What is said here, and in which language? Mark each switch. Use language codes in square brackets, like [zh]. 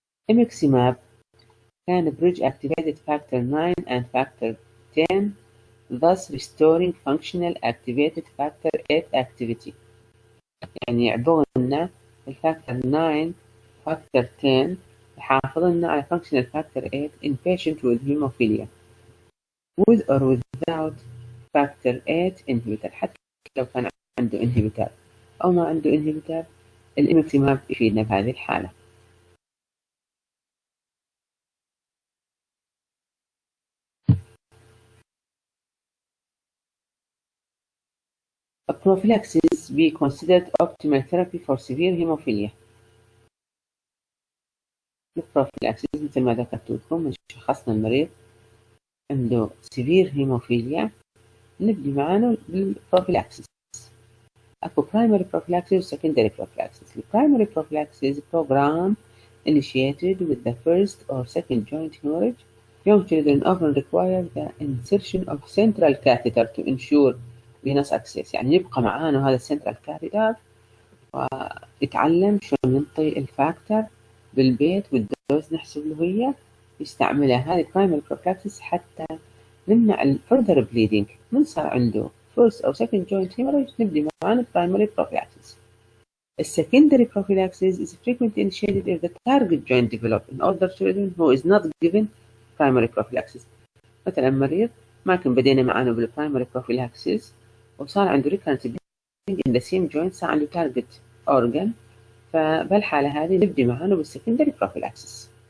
[en] Imiximab can bridge activated factor 9 and factor 10, thus restoring functional activated factor 8 activity. [ar] يعني يعبر لنا الفاكتور 9 [en] factor 10 [ar] يحافظ لنا على [en] functional factor 8 in patient with hemophilia with or without factor 8 inhibitor. [ar] حتى لو كان عنده inhibitor أو ما عنده inhibitor الإميكسيماب يفيدنا بهذه الحالة. [en] A prophylaxis be considered optimal therapy for severe hemophilia. [ar] البروفيلاكسيس مثل ما ذكرت لكم من شخصنا المريض عنده severe hemophilia نبدي معانا بالبروفيلاكسيس. أكو primary prophylaxis و secondary prophylaxis. [en] The primary prophylaxis program initiated with the first or second joint hemorrhage. Young children often require the insertion of central catheter to ensure venous access. [ar] يعني يبقى معانا هذا السنترال كاثيتر ويتعلم شلون ننطي الفاكتور بالبيت والدوز نحسب له هي يستعملها. هذه primary prophylaxis حتى نمنع الفردر bleeding. من صار عنده first أو second joint hemorrhage نبدي معانا primary prophylaxis. [en] A secondary prophylaxis is frequently initiated if the target joint develop in older children who is not given primary prophylaxis. [ar] مثلا مريض ما كان بدينا معانا بالprimary prophylaxis وصار عنده [en] recurrent bleeding in the same joint، [ar] صار عنده target organ، فبالحالة هذه نبدي معانا بالsecondary prophylaxis.